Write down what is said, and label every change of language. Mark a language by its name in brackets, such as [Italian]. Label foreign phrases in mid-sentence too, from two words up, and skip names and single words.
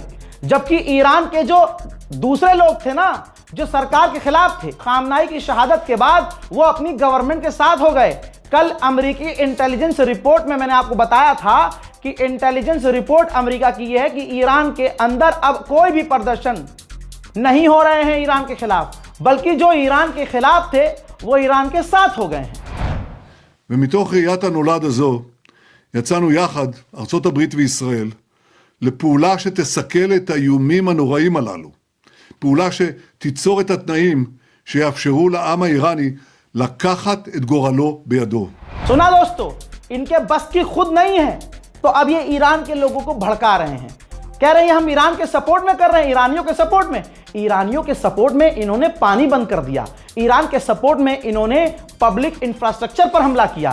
[Hindi] जबकि ईरान के जो दूसरे लोग थे ना, जो सरकार के खिलाफ थे, खामनाई की शहादत के बाद वो अपनी गवर्नमेंट के साथ हो गए। कल अमेरिकी [English] intelligence report [Hindi] में मैंने आपको बताया था कि [English] intelligence report [Hindi] अमेरिका की यह है कि ईरान के अंदर अब कोई भी प्रदर्शन नहीं हो रहे हैं ईरान के खिलाफ, बल्कि जो ईरान के खिलाफ थे वो ईरान के साथ हो गए हैं। [Hebrew] ומתוך ראיית הנולד הזו יצאנו יחד, ארצות הברית וישראל, לפעולה שתסכל את האיומים הנוראים הללו. פעולה שתיצור את התנאים שיאפשרו לעם האיראני לקחת את גורלו בידו. [Hindi] सुना दोस्तों, इनके बस की खुद नहीं है तो अब ये ईरान के लोगों को भड़का रहे हैं। कह रहे हैं हम ईरान के सपोर्ट में कर रहे हैं, ईरानियों के सपोर्ट में। ईरानियों के सपोर्ट में इन्होंने पानी बंद कर दिया, ईरान के सपोर्ट में इन्होंने [English] public infrastructure [Hindi] पर हमला किया।